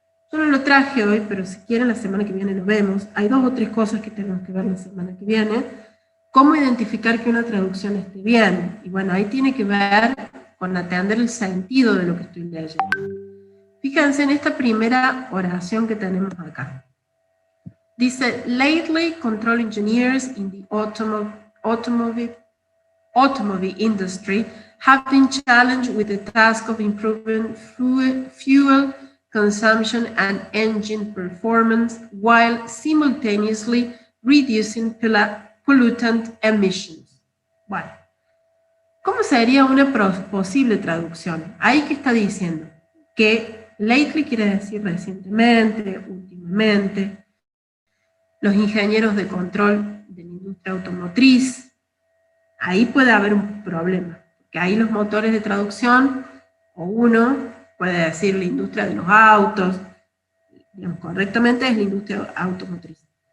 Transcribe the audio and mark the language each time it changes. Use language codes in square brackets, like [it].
[es] Yo no lo traje hoy, pero si quieren la semana que viene lo vemos. Hay 2 o 3 cosas que tenemos que ver la semana que viene. Cómo identificar que una traducción esté bien. Y bueno, ahí tiene que ver con atender el sentido de lo que estoy leyendo. Fíjense en esta primera oración que tenemos acá. Dice, [en] lately control engineers in the automobile industry have been challenged with the task of improving fuel consumption and engine performance while simultaneously reducing pollutant emissions. [es] Bueno, ¿cómo sería una posible traducción? Ahí que está diciendo que lately quiere decir recientemente, últimamente. Los ingenieros de control de la industria automotriz, ahí puede haber un problema, porque ahí los motores de traducción, o uno puede decir la industria de los autos, digamos, correctamente es la industria automotriz.